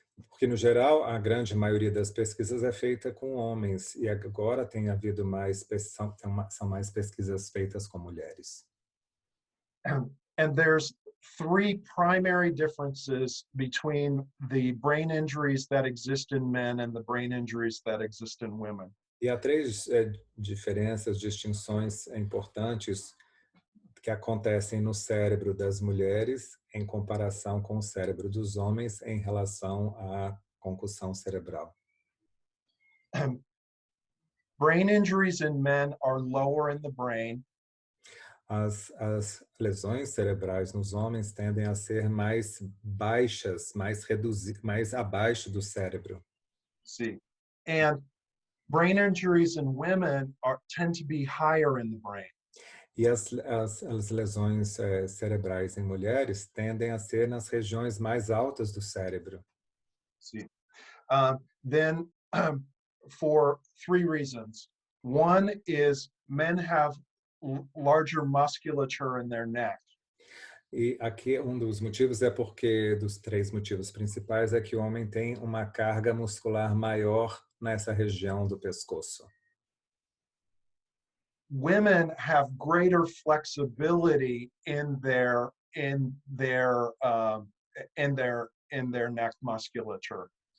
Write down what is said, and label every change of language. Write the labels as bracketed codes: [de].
[pt] Porque, no geral, a grande maioria das pesquisas é feita com homens, e agora tem havido são mais pesquisas feitas com mulheres. [en] And there's three primary differences between the brain injuries that exist in men and the brain injuries that exist in women. [pt] E há três distinções importantes que acontecem no cérebro das mulheres em comparação com o cérebro dos homens em relação à concussão cerebral. [en] Brain injuries in men are lower in the brain. [pt] As lesões cerebrais nos homens tendem a ser mais baixas, mais abaixo do cérebro. [en] See, and brain injuries in women tend to be higher in the brain. [pt] E as lesões cerebrais em mulheres tendem a ser nas regiões mais altas do cérebro. [en] See, then for three reasons. One is men have larger musculature in their neck. [pt] E aqui um dos motivos dos três motivos principais é que o homem tem uma carga muscular maior nessa região do pescoço. [en] Women have greater flexibility in their neck musculature.